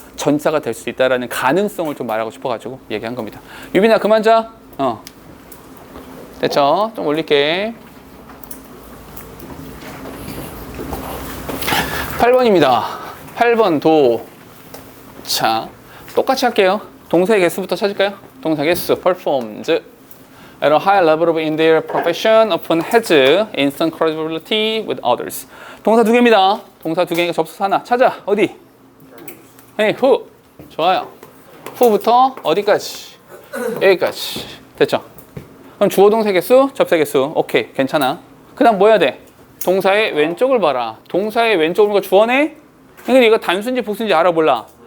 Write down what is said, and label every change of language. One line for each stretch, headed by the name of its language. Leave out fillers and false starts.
Korean: 전사가 될 수 있다라는 가능성을 좀 말하고 싶어가지고 얘기한 겁니다. 유빈아 그만 자. 됐죠? 좀 올릴게. 8번입니다. 8번 도. 자, 똑같이 할게요. 동사의 개수부터 찾을까요? 동사 개수,
English: performed at a high level in their profession often has instant credibility with others.
Korean: 동사 2개입니다. 동사 2개니까 접속사 하나. 찾아. 어디? who. 좋아요. who부터 어디까지? 여기까지. 됐죠? 그럼 주어 동사 개수, 접사 개수. 오케이. 괜찮아. 그 다음 뭐 해야 돼? 동사의 왼쪽을 봐라. 동사의 왼쪽을 보니까 주어네? 근데 이거 단수인지 복수인지 알아 몰라?